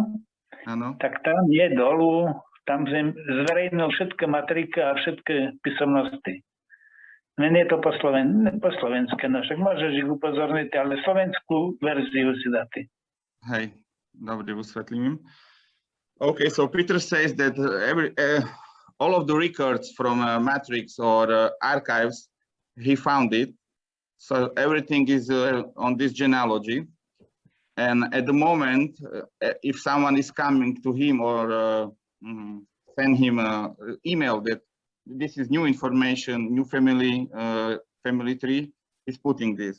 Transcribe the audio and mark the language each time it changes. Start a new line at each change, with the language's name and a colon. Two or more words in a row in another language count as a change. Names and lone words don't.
Slovak: Áno. tak tam je dolu, tam zverejnil všetky matriky a všetky písomnosti. Len je to po slovenské, no však môžeš ich upozorniť, ale slovenskú verziu si dáte. Hej, dobre, vysvetlím.
English: Okay, so Peter says that all of the records from matrix or archives, he found it. So everything is on this genealogy. And at the moment, if someone is coming to him or send him an email that this is new information, new family tree, is putting this.